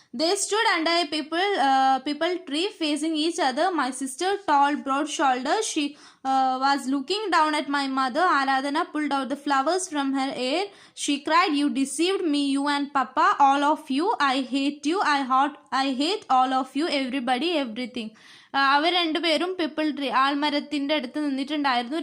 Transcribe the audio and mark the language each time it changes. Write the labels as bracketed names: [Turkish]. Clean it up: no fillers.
[English] They stood under a peepal tree facing each other. My sister, tall, broad shoulder, she was looking down at my mother. Aradhana pulled out the flowers from her hair. She cried, "You deceived me, you and Papa, all of you. I hate you. I hate all of you, everybody, everything." [Malayalam] അവർ രണ്ടുപേരും people tree, ആൽമരത്തിൻ്റെ അടുത്ത് നിന്നിട്ടുണ്ടായിരുന്നു.